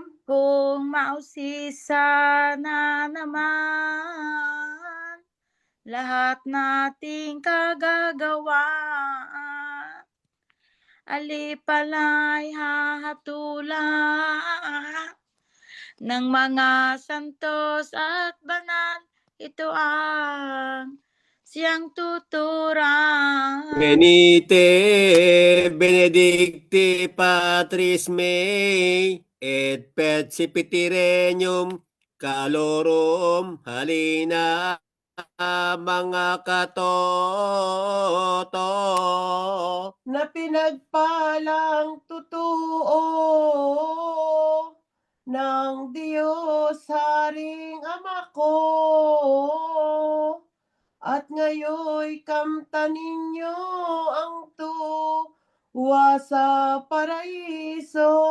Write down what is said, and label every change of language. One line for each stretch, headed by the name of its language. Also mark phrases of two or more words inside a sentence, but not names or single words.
Filipino: Kung mausisa na naman lahat nating kagagawa, alipalay hahatulan ng mga santos at banal, ito ang siyang tuturan.
Latin: Venite benedicti Patris mei, et percipiti regnum calorum.
Filipino: Halina mga katoto, Na pinagpalang totoo ng Diyos Haring Ama ko, at ngayoy kamtan ninyo ang tuwa sa paraiso.